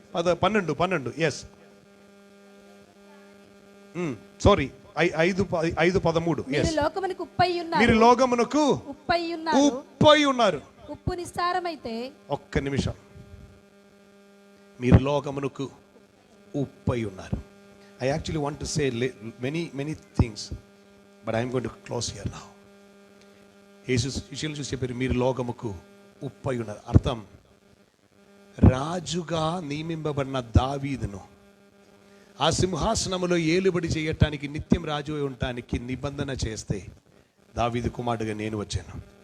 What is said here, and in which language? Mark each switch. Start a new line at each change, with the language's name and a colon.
English: 12 yes sorry 5:13.
Telugu: మీరు లోకమునకు ఉప్పై ఉన్నారు. మీరు లోకమునకు ఉప్పై ఉన్నారు. ఉప్పు నిస్సారమైతే, ఒక్క నిమిషం, మీరు లోకమునకు ఉప్పై ఉన్నారు.
English: I actually want to say many things, but I am going to close here now.
Telugu: యేసు శిష్యులు చూసి చెప్పారు, మీరు లోకముకు ఉప్పై ఉన్నారు. అర్థం, రాజుగా నియమింపబడిన దావీదును ఆ సింహాసనములో ఏలుబడి చేయటానికి, నిత్యం రాజు అయి ఉండటానికి నిబంధన చేస్తే, దావీదు కుమారుడుగా నేను వచ్చాను.